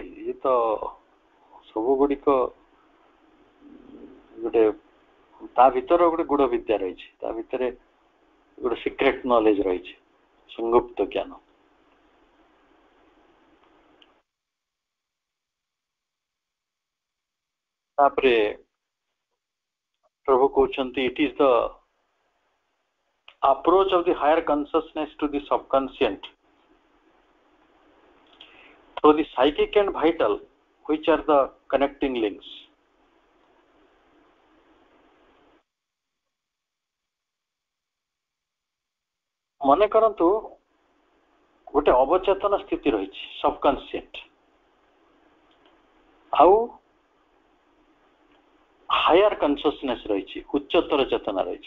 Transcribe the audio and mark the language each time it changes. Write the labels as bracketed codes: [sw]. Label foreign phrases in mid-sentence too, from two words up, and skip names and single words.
[or] ଇଏ ତ ସବୁ ଗୁଡିକ ଗୋଟେ ତା ଭିତରେ ଗୋଟେ ଗୁଡ ବିଦ୍ୟା ରହିଛି, ତା ଭିତରେ ଗୋଟେ [en] secret knowledge [or] ରହିଛି, ସଂଗୁପ୍ତ ଜ୍ଞାନ। ତାପରେ ପ୍ରଭୁ କହୁଛନ୍ତି [en] it is the approach of the higher consciousness to the subconscient through the psychic and vital, which are the connecting links. [or] ମନେ କରନ୍ତୁ ଗୋଟେ ଅବଚେତନ ସ୍ଥିତି ରହିଛି ସବକନସିଏଣ୍ଟ, ଆଉ [en] higher consciousness [or] ରହିଛି, ଉଚ୍ଚତର ଚେତନା ରହିଛି।